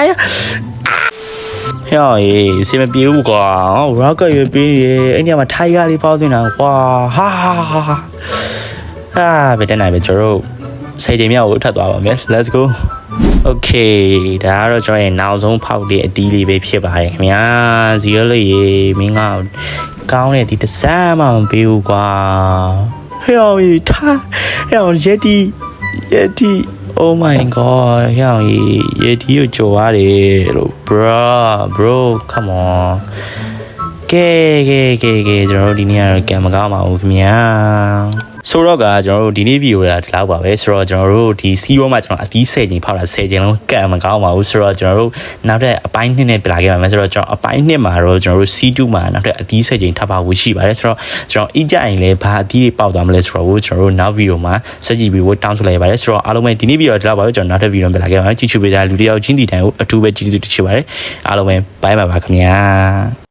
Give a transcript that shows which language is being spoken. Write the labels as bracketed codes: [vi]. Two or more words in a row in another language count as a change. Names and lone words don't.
[my] စင်မပြေဘူးကွာ rocket ရွေးပေးရေအဲ့ဒီမှာထိုင်ရလေးပေါက်နေတာကွာဟာဘယ်တန်းနိုင်ပဲကျွန်တော်တို့10ချိန်မြောက်ကိုထပ်သွားပါမယ် [en] Let's go Okay [my] ဒါကတော့ကျွန်တော်ရဲ့နောက်ဆုံးဖောက်တဲ့အတီးလေးပဲဖြစ်ပါတယ်ခင် ဗျာဇီရိုလေးရေမင်းကကောင်းတဲ့ဒီတစ်စမ်းမှမပေးဘူးကွာဟဲ့ယက်တီ [en] Oh my god [my] ဟဲ့ယက်တီကိုကြော်ရတယ်လို့ [en] bro come on [my] ကဲကျွန်တော်တို့ဒီနေ့ကတော့ကံမကောင်းပါဘူးခင်ဗျာဆိုတော့ကကျွန်တော်တို့ဒီနေ့ဗီဒီယိုကဒီလောက်ပါပဲဆိုတော့ကျွန်တော်တို့ဒီစီးရောမှာ ကျွန်တော်အတီး10ချိန်ဖောက်တာ10ချိန်လုံးကံမကောင်းပါဘူးဆိုတော့ကျွန်တော်တို့နောက်တဲ့အပိုင်း2နဲ့ပြလာခဲ့ပါမယ်ဆိုတော့ကျွန်တော်အပိုင်း2မှာတော့ကျွန်တော်တို့ C2 မှာနောက်တဲ့အတီး10ချိန်ထပ်ပါဖို့ရှိပါတယ်ဆိုတော့ကျွန်တော်အကြရင်လည်းဘာအတီးတွေပေါက်သွားမလဲဆိုတော့ကျွန်တော်တို့နောက်ဗီဒီယိုမှာစက်ကြည့်ပြီးတောင်းဆိုလိုက်ပါတယ်ဆိုတော့အားလုံးပဲဒီနေ့ဗီဒီယိုဒီလောက်ပါပဲကျွန်တော်နောက်တဲ့ဗီဒီယိုမှာပြလာခဲ့ပါမယ်ကြည့်ချူပေးတဲ့လူတယောက်ချင်းတီတိုင်ကိုအထူးပဲကြည့်ချူပါတယ်အားလုံးပဲဘိုင်ပါခင်ဗျာ